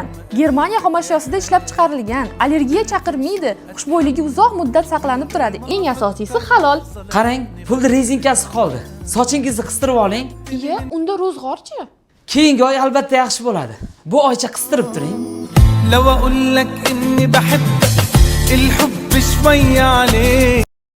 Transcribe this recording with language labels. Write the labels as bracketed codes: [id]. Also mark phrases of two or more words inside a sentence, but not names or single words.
[uz] Germaniya xomashyosida ishlab chiqarilgan. Allergiya chaqirmaydi. Xushbo'yligi uzoq muddat saqlanib turadi. Eng asosiysi halol. Qarang, pulni rezinkasi qoldi. Sochingizni qistirib oling. Iya, unda ro'zg'orchi? Keyingi oy albatta yaxshi bo'ladi. Bu oycha qistirib turing. [ar] لو اقول لك اني بحبك الحب شوية عليك